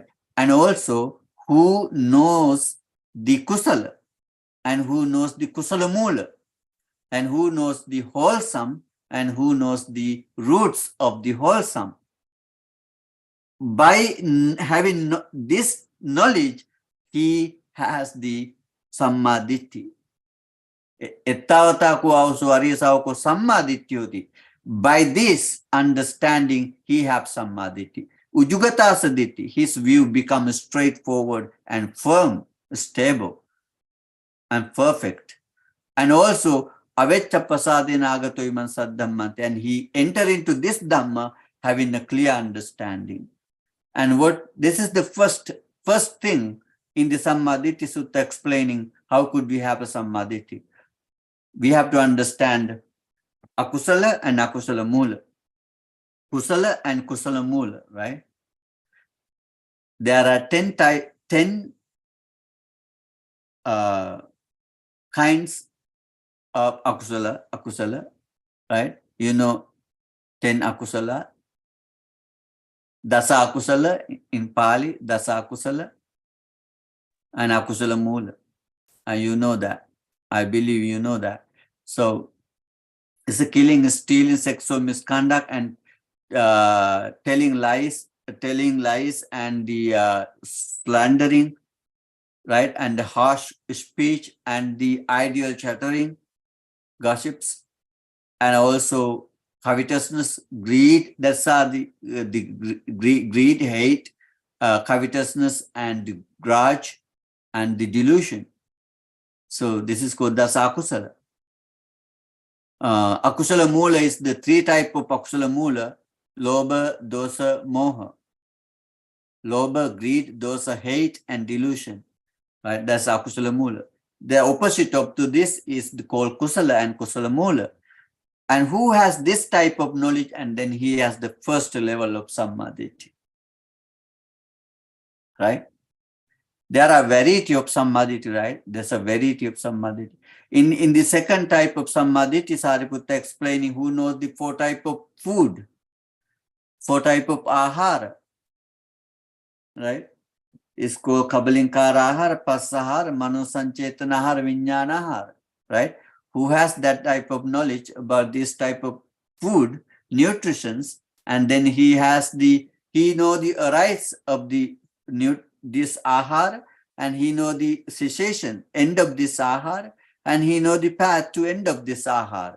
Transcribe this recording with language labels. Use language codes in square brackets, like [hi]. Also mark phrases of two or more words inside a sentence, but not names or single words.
[en] And also who knows the kusala, and who knows the [pi] kusala mula, [en] and who knows the wholesome, and who knows the roots of the wholesome. By having this knowledge, he has the sammaditthi. [pi] Ettavata ko ausu aryasavako sammaditthi hoti. [en] By this understanding, he has sammaditthi. Ujugatasaditthi, his view becomes straightforward and firm, stable, and perfect. And also, [pi] aveccha prasadena agato iman saddhammanti, [en] and he enter into this Dhamma having a clear understanding. And this is the first thing in the SammaDitthi Sutta explaining how could we have a SammaDitthi. We have to understand akusala and [pi] akusala mula. [en] Kusala and [pi] kusala mula, [en] right? There are 10 kinds of akusala, right? You know, 10 akusala. [pi] Dasa akusala [en] in Pali, [pi] dasa akusala [en] and [pi] akusala mula. [en] And you know that. I believe you know that. So it's a killing, stealing, sexual misconduct, and telling lies, and the slandering, right? And the harsh speech and the ideal chattering, gossips, and also covetousness, greed. That's the greed, hate, covetousness, and the grudge, and the delusion. So this is called [pi] dasa akusala. Akusala mula [en] is the 3 type of [pi] akusala mula: lobha, dosa, moha. [en] Lobha, greed, dosa, hate, and delusion. Right? That's [pi] akusala mula. [en] The opposite of to this is called kusala and [pi] kusala mula. [en] And who has this type of knowledge, and then he has the first level of samaditi. Right? There are variety of samaditi, right? There's a variety of samaditi. In the second type of samaditi, Sariputta explaining who knows the 4 type of food, 4 type of ahara, right? [pi] It's called kabalinkara ahara, pasahara, manosanchetana ahara, vijnana ahara, [en] right? Who has that type of knowledge about this type of food, nutritions, and then he know the arise of this ahara, and he know the cessation, end of this ahara, and he know the path to end of this ahara.